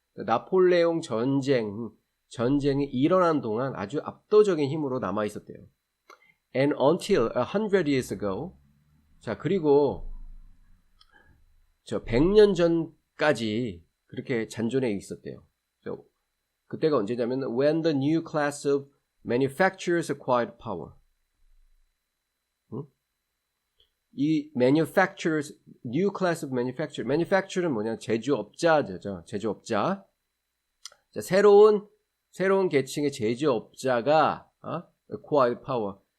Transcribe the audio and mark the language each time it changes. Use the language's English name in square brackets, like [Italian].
[Korean] 나폴레옹 전쟁이 일어난 동안 아주 압도적인 힘으로 남아 있었대요. [English] And until 100 years ago. [Korean] 자, 그리고 100년 전까지 그렇게 잔존해 있었대요. 그때가 언제냐면 [English] when the new class of manufacturers acquired power. [Korean] 이 manufacturers, [English] new class of manufacturer [Korean] 는 뭐냐? 제조업자죠. 제조업자. 자, 새로운 계층의 제조업자가 [English] acquired power.